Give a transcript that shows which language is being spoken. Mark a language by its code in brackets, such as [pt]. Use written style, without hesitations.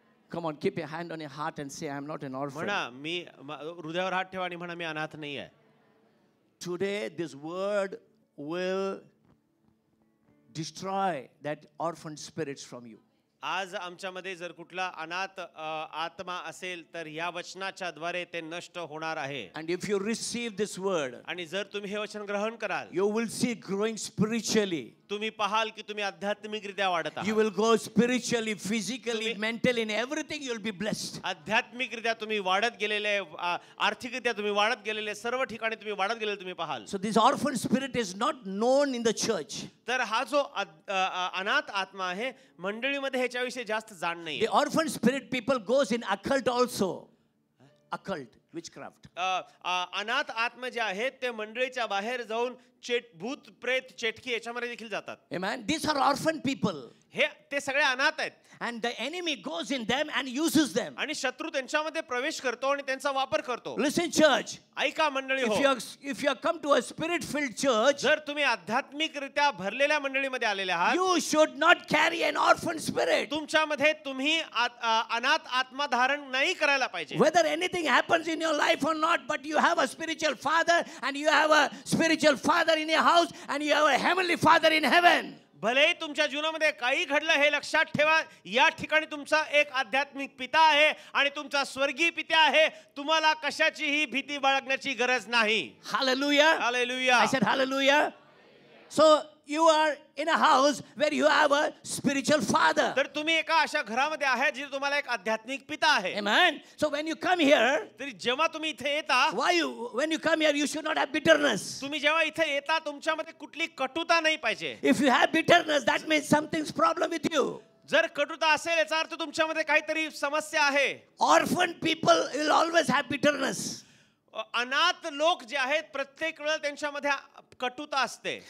[en] Come on, keep your hand on your heart and say, I am not an orphan. [mr] म्हणा मी हृदयावर हात ठेवा आणि म्हणा मी अनाथ नाही आहे. [en] Today, this word will destroy that orphan spirits from you. [mr] आज आमच्यामध्ये जर कुठला अनाथ आत्मा असेल तर या वचनाच्या द्वारे ते नष्ट होणार आहे. [en] And if you receive this word, [mr] आणि जर तुम्ही हे वचन ग्रहण कराल, [en] you will see growing spiritually. [mr] तुम्ही पाहाल की तुम्ही आध्यात्मिकरित्या वाढत [en] You [mr] आहात. [en] will go spiritually, physically, mentally, in everything you will be blessed. [mr] आध्यात्मिकरित्या तुम्ही वाढत गेलेले, आर्थिकरित्या तुम्ही वाढत गेलेले, सर्व ठिकाणी तुम्ही वाढत गेलेले तुम्ही पाहाल. [en] So this orphan spirit is not known in the church. [mr] तर हा जो अनाथ आत्मा आहे मंडळीमध्ये ह्याच्याविषयी जास्त जाण नाही. [en] The orphan spirit people goes in occult also. Occult, witchcraft. [mr] अनाथ आत्मा जे आहेत ते मंडळीच्या बाहेर जाऊन भूत प्रेत चेटकी याच्यामध्ये देखील जातात. [en] Amen. These are orphan people. [mr] हे ते सगळे अनाथ आहेत [en] And the enemy goes in them and uses them. [mr] आणि शत्रू त्यांच्यामध्ये प्रवेश करतो आणि त्यांचा वापर करतो. [en] Listen, church. [mr] ऐका मंडळी हो, [en] If you have come to a spirit-filled church, [mr] जर तुम्ही आध्यात्मिकरित्या भरलेल्या मंडळीमध्ये आलेले आहात, [en] you should not carry an orphan spirit. [mr] तुमच्यामध्ये तुम्ही अनाथ आत्मा धारण नाही करायला पाहिजे. [en] Whether anything happens in your life or not, but you have a spiritual father and you have a spiritual father in your house and you have a heavenly father in heaven. [mr] भलेही तुमच्या जीवनामध्ये काही घडलं हे लक्षात ठेवा, या ठिकाणी तुमचा एक आध्यात्मिक पिता आहे आणि तुमचा स्वर्गीय पिता आहे. तुम्हाला कशाचीही भीती बाळगण्याची गरज नाही. [en] Hallelujah. [mr] Hallelujah. [en] I said hallelujah. So you are in a house where you have a spiritual father. [mr] तर तुम्ही एका अशा घरामध्ये आहे जिथे तुम्हाला एक आध्यात्मिक पिता आहे. [en] Amen. So when you come here, [mr] तरी जेव्हा तुम्ही इथे येता, [en] when you come here, you should not have bitterness. [mr] तुम्ही जेव्हा इथे येता तुमच्यामध्ये कुठली कटुता नाही पाहिजे. [en] If you have bitterness, that means something's problem with you. [mr] जर कटुता असेल याचा अर्थ तुमच्यामध्ये काहीतरी समस्या आहे. [en] Orphan people will always have bitterness. [mr] अनाथ लोक जे आहेत प्रत्येक वेळेला त्यांच्यामध्ये कटुता असते.